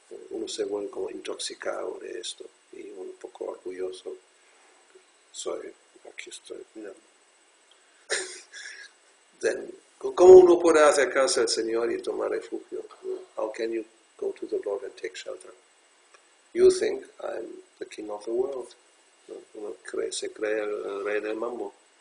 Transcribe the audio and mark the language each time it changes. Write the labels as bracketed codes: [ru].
[es] Uno se vuelve como intoxicado de esto, y un poco orgulloso. Aquí estoy, Then, ¿cómo uno puede acercarse al Señor y tomar refugio? [en] How can you go to the Lord and take shelter? You think, I'm the king of the world. [es] Uno se cree el rey del mambo.